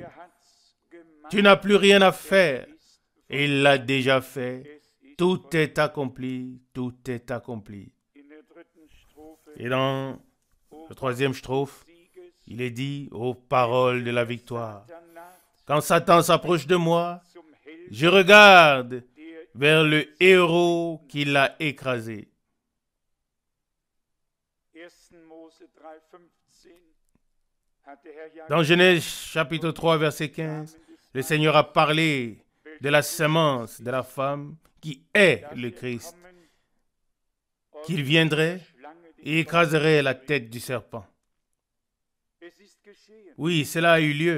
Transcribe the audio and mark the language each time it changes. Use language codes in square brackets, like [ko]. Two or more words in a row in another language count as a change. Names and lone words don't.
[de] hat's gemacht, [fr] Tu n'as plus rien à faire. [de] ist, [fr] Il l'a déjà fait. [de] es ist [fr] Tout est accompli. Tout est accompli. [de] in der dritten Strophe [fr] Et dans le troisième strophe, [de] Sieges, [fr] il est dit, ô paroles de la victoire. [de] Satan naht [fr] Quand Satan s'approche de moi, [de] zum Helden, [fr] je regarde [de] der [fr] vers le héros qui l'a écrasé. [de] 1. Mose 3,15 hat der Herr [fr] Dans Genèse chapitre 3, verset 15, le Seigneur a parlé de la semence de la femme qui est le Christ, qu'il viendrait et écraserait la tête du serpent. Oui, cela a eu lieu.